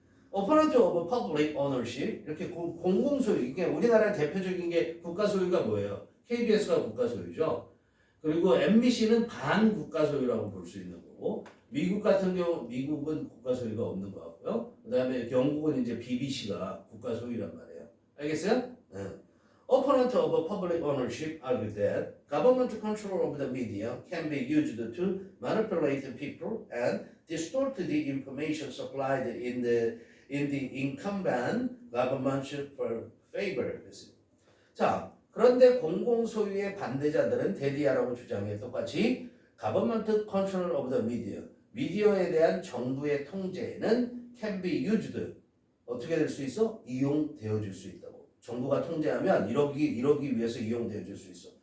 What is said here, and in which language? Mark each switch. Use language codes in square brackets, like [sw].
[en] Opponent of public ownership [ko] 이렇게 공공소유 이게 우리나라 대표적인 게 국가 소유가 뭐예요? KBS가 국가 소유죠. 그리고 MBC는 반국가 소유라고 볼 수 있는 거고 미국 같은 경우 미국은 국가 소유가 없는 거 같고요. 그다음에 영국은 이제 BBC가 국가 소유란 말이에요. 알겠어요? [en] Opponent of public ownership argue that government control of the media can be used to manipulate people and distort the information supplied in the incumbent government's favor. [ko] 자, 그런데 공공소유의 반대자들은 대디아라고 주장해 똑같이 [en] government control of the media, [ko] 미디어에 대한 정부의 통제는 [en] can be used, [ko] 어떻게 될 수 있어? 이용되어질 수 있다고. 정부가 통제하면 이러기 위해서 이용되어질 수 있어.